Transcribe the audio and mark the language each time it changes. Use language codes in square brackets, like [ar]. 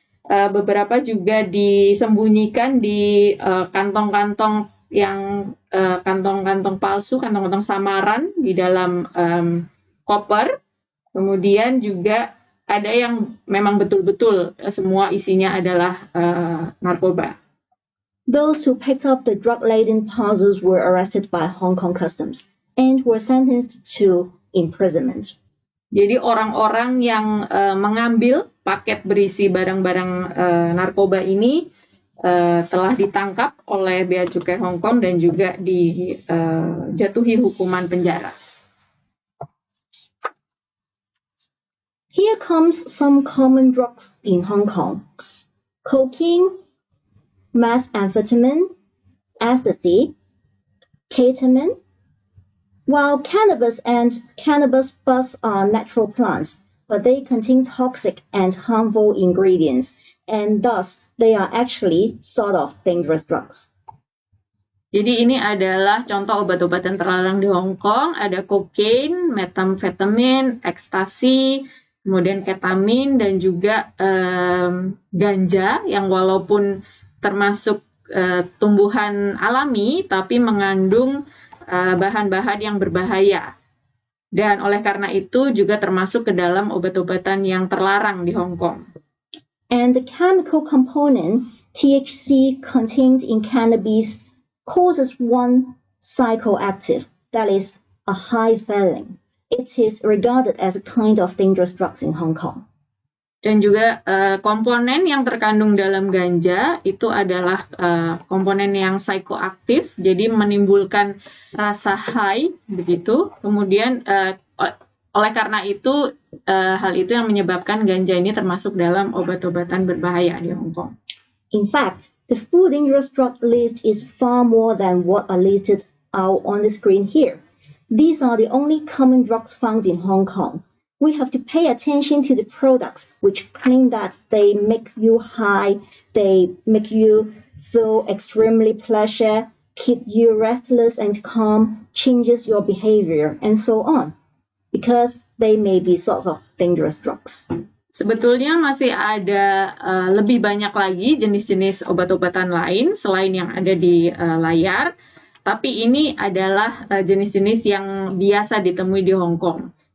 [id] Beberapa juga disembunyikan di kantong-kantong yang kantong-kantong palsu, kantong-kantong samaran di dalam koper. Kemudian juga ada yang memang betul-betul semua isinya adalah narkoba. [en] Those who picked up the drug-laden parcels were arrested by Hong Kong Customs and were sentenced to imprisonment. [id] Jadi orang-orang yang mengambil paket berisi barang-barang narkoba ini telah ditangkap oleh Bea Cukai Hong Kong dan juga dijatuhi hukuman penjara. [en] Here comes some common drugs in Hong Kong: cocaine, methamphetamine, ecstasy, ketamine. While cannabis and cannabis buds are natural plants, but they contain toxic and harmful ingredients, and thus they are actually sort of dangerous drugs. [id] Jadi ini adalah contoh obat-obatan terlarang di Hong Kong. Ada kokain, metamfetamin, ekstasi, kemudian ketamin, dan juga ganja yang walaupun termasuk tumbuhan alami, tapi mengandung bahan-bahan yang berbahaya. Dan oleh karena itu juga termasuk ke dalam obat-obatan yang terlarang di Hong Kong. [en] And the chemical component, THC, contained in cannabis causes one psychoactive, that is, a high feeling. It is regarded as a kind of dangerous drugs in Hong Kong. [id] Dan juga komponen yang terkandung dalam ganja itu adalah komponen yang psikoaktif, jadi menimbulkan rasa high begitu. Kemudian oleh karena itu hal itu yang menyebabkan ganja ini termasuk dalam obat-obatan berbahaya di Hong Kong. [en] In fact, the food dangerous drug list is far more than what are listed out on the screen here. These are the only common drugs found in Hong Kong. We have to pay attention to the products which claim that they make you high, they make you feel extremely pleasure, keep you restless and calm, changes your behavior, and so on, because they may be sorts of dangerous drugs. [id] Sebetulnya masih ada lebih banyak lagi jenis-jenis obat-obatan lain selain yang ada di layar, tapi ini adalah jenis-jenis yang biasa ditemui di Hong Kong.